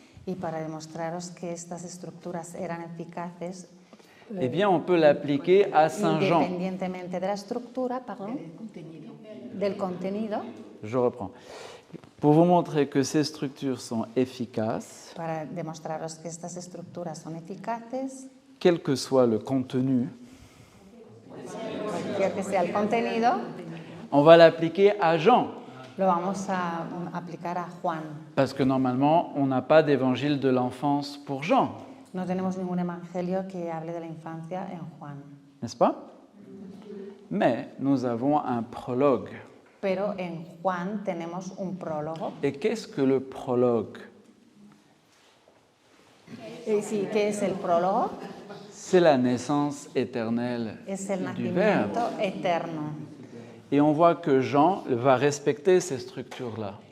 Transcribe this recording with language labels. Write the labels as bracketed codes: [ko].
[es] Y para demostraros que estas estructuras eran eficaces, [fr] eh bien, on peut l'appliquer à Saint Jean. [es] independientemente de la estructura, del contenido, [fr] Je reprends. Pour vous montrer que ces structures sont efficaces, [es] para demostraros que estas estructuras son eficaces, [fr] quel que soit le contenu, [es] cualquier que sea el contenido, [fr] on va l'appliquer à Jean. [es] lo vamos a aplicar a Juan. [fr] Parce que normalement, on n'a pas d'évangile de l'enfance pour Jean, [es] No tenemos ningún evangelio que hable de la infancia en Juan, [fr] n'est-ce pas? Mais nous avons un prologue. [es] pero en Juan tenemos un prólogo. [fr] Et qu'est-ce que le prologue? [es] Sí, ¿qué es el prólogo? [fr] C'est la naissance éternelle [es] Es el [fr] du Verbe. [es] nacimiento eterno. [fr] Et on voit que Jean va respecter ces structures-là.